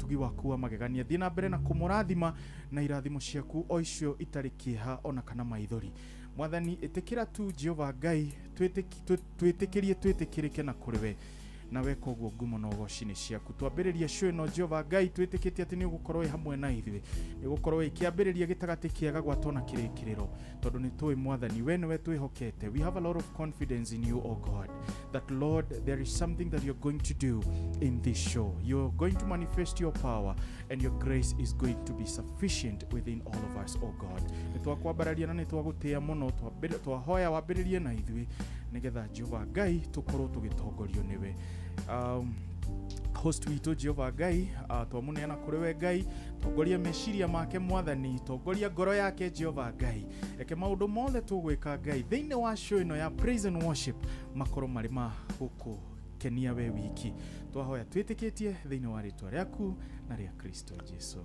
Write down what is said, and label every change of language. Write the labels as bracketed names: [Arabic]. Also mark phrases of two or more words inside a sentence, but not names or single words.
[Kikuyu] tugi waku wa magegania thiĩ na mbere na kũmũrathima na irathimo ciaku o icio itarĩ kĩeha ona kana maithori Mwathani ĩtĩkĩra tu Jehova Ngai twĩtĩkĩrĩke na kũrĩ we na weka ũguo ngumo na ũgoci-inĩ ciaku twambĩrĩria show ĩno Jehova Ngai twĩtĩkĩtie atĩ nĩ ũgũkorwo hamwe na ithuĩ nĩ ũgũkorwo ĩkĩambĩrĩria gĩtagatĩ kĩega gwatwo na kĩrĩkĩrĩro tondũ nĩ tũĩ Mwathani we nĩwe twĩhokete [English] we have a lot of confidence in you, oh God, that Lord there is something that you're going to do in this show. You're going to manifest your power and your grace is going to be sufficient within all of us, oh God. [Kikuyu] Nĩ twakwambararia na nĩ twagũtĩa mũno twahoya wambĩrĩrie na ithuĩ nĩgetha Jehova Ngai tũkorwo tũgĩtongorio nĩwe. Host witũ Jehova Ngai twamuneana kũrĩ we Ngai tongoria meciria make Mwathani tongoria ngoro yake Jehova Ngai eke maũndũ mothe tũgwĩka Ngai thĩinĩ wa show ĩno ya [English] praise and worship [Kikuyu] makorwo marĩ ma gũkũ kenia we wiki twahoya twĩtĩkĩtie thĩinĩ wa rĩtwa rĩaku na rĩa Kristo Jesũ.